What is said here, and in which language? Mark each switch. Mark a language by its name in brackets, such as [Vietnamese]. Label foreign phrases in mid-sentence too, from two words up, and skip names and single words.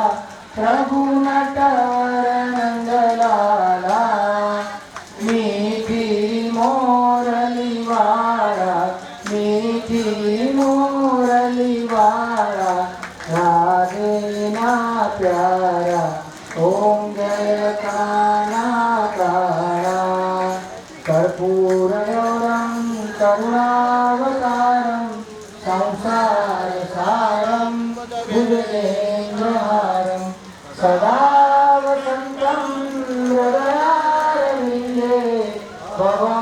[Gujarati] પ્રભુ નટવર નંદલાલા મીઠી મોરલી વાળા મીઠી મોરલી વાળા રાધેના પ્યારા ઓમ જય કાના કાળા [Sanskrit] कर्पूरयोरं करुणावतारं संसारसारं भुजगेन्द्रहारं सदा वसन्तं हृदयारविन्दे भवं